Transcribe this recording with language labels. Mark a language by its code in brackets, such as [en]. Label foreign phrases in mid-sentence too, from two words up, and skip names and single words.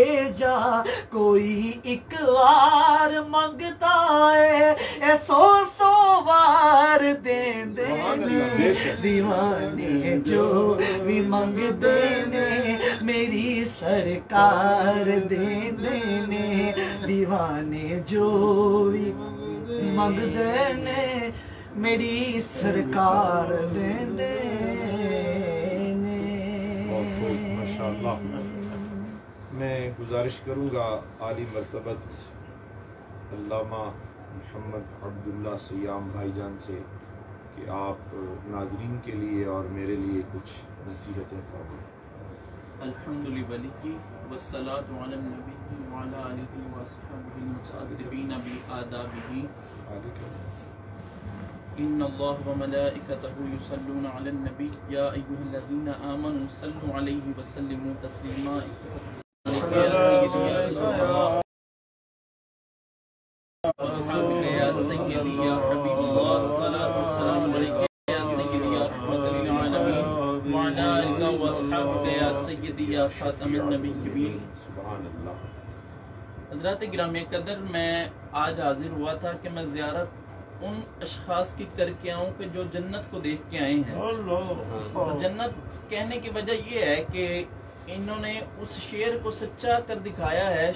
[pa] ਜਾ ਕੋਈ ਇਕ ਵਾਰ ਮੰਗਦਾ ਹੈ ਸੌ ਸੌ ਵਾਰ ਦਿੰਦੇ ਨੇ ਦੀਵਾਨੇ ਜੋ ਭੀ ਮੰਗਦੇ ਨੇ ਮੇਰੀ ਸਰਕਾਰ ਦਿੰਦੇ ਨੇ ਦੀਵਾਨੇ ਜੋ ਭੀ ਮੰਗਦੇ ਨੇ ਮੇਰੀ ਸਰਕਾਰ ਦਿੰਦੇ ਨੇ। [hi] माशाअल्लाह। मैं गुजारिश करूँगा आली मर्तबत अल्लामा मोहम्मद अब्दुल्ला सयाम भाईजान से कि आप नाजरीन के लिए और मेरे लिए कुछ नसीहतें फरमाएं। [ar] الحمد لله والصلاة على النبي وعلى آله وأصحابه المتأدبين بآدابه إن الله وملائكته يصلون على النبي يا أيها الذين آمنوا صلوا عليه وسلموا تسليما يا سيدي يا حبيب الله صلى الله عليه يا سيدي يا رحمة للعالمين وعلى آلك وأصحابك يا سيدي يا خاتم النبيين. سبحان الله. [hi] हज़रात गिरामी कदर, मैं आज हाजिर हुआ था कि मैं ज़ियारत उन अशखास की करके आऊँ कि जो जन्नत को देख के आए हैं। और जन्नत कहने की वजह ये है कि इन्होंने उस शेर को सच्चा कर दिखाया है।